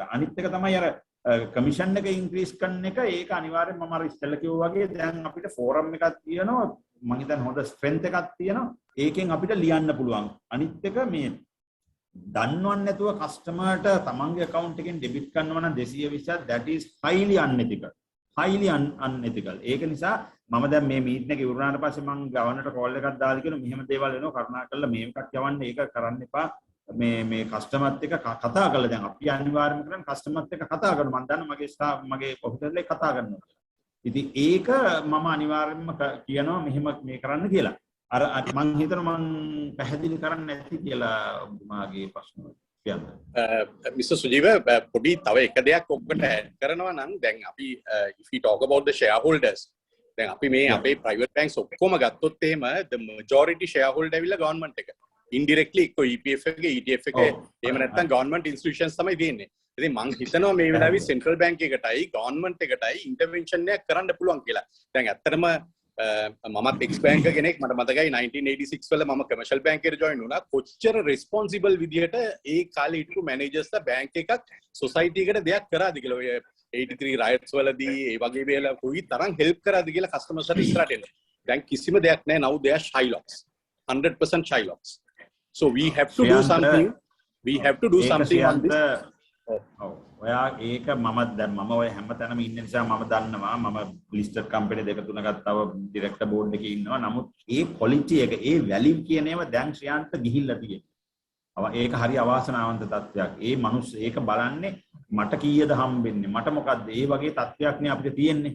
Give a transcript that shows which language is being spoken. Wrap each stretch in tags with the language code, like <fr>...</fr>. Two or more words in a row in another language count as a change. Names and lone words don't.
<si>අනිත් එක තමයි අර කමිෂන් එක ඉන්ක්‍රීස් කරන එක. ඒක අනිවාර්යෙන්ම මම අර ඉස්සෙල්ලා කිව්වා වගේ දැන් අපිට ෆෝරම් එකක් තියෙනවා. මම හිතන්නේ හොඳ ස්ට්‍රෙන්ත් එකක් තියෙනවා. ඒකෙන් අපිට ලියන්න පුළුවන්. අනිත් එක මේ දන්නවන්නේ නැතුව කස්ටමර්ට තමන්ගේ account එකෙන් debit කරනවා නම් 220ක්</si> <en>that is highly unethical.</en> <si>ඒක නිසා මම දැන් මේ මීටින් එක ඉවරනාට පස්සේ මම ගවර්නර්ට කෝල් එකක් දාලා කියනවා මෙහෙම දේවල් එනවා කරුණාකරලා මේකක් යවන්න ඒක කරන්න එපා. මේ කස්ටමර්ත් එක්ක කතා කරලා දැන් අපි අනිවාර්යයෙන්ම කරන්නේ කස්ටමර්ත් එක්ක කතා කරනවා. මම දන්නවා මගේ ඔෆිසර්ලා කතා කරනවා. ඉතින් ඒක මම අනිවාර්යයෙන්ම කියනවා මෙහෙම මේ කරන්න කියලා. අර මම හිතනවා මම පැහැදිලි කරන්න නැති කියලා මාගේ ප්‍රශ්න කියන්න. Mr. Sujeev පොඩි තව එක දෙයක් ඔක්කොට ඇඩ් කරනවා නම් දැන් අපි</si> <en>if we talk about the shareholders</en> <si>දැන් අපි මේ අපේ</si> <en>private banks</en> <si>ඔක්කොම ගත්තොත් එහෙම</si> <en>the majority shareholder</en> <si>ඇවිල්ලා government එක. indirectly එක්ක EPF එක ETF එක එහෙම නැත්නම්</si> <en>government institutions</en> <si>තමයි දෙන්නේ. ඉතින් මම හිතනවා මේ වෙලාවේ</si> <en>central bank</en> <si>එකටයි government එකටයි intervention එකක් කරන්න පුළුවන් කියලා. දැන් ඇත්තටම මමත් එක්ස් බැංක කෙනෙක් මට මතකයි 1986 වල මම කමර්ෂල් බැංකේට ජොයින් වුණා. කොච්චර රෙස්පොන්සිබල් විදියට ඒ කාලේ හිටපු මැනේජර්ස්ලා බැංක් එකක් සොසයිටි එකට දෙයක් කරාද කියලා. ඔය 83 රයට්ස් වලදී ඒ වගේ වෙලාව කොයි තරම් හෙල්ප් කරාද කියලා කස්ටමර්ස්ලා ඉස්සරහට එන්න. දැන් කිසිම දෙයක් නැහැ.</si> <en>now they are Shylocks. 100% Shylocks. So we have to do something. We have to do something on this.</en> <si>ඔයා ඒක මම ඔය හැමතැනම ඉන්න නිසා මම දන්නවා මම</si> <en>listed company</en> <si>දෙක තුනක් තව</si> <en>director board</en> <si>එකේ ඉන්නවා. නමුත් ඒ ක්වොලිටි එක ඒ වැලියු කියන ඒවා දැන් ශ්‍රියාන්ත ගිහිල්ලා තියෙනවා. ඒක හරි අවාසනාවන්ත තත්ත්වයක්. ඒ මිනිස් ඒක බලන්නේ මට කීයද හම්බෙන්නේ මට මොකද්ද ඒ වගේ තත්ත්වයක් නේ අපිට තියෙන්නේ.</si>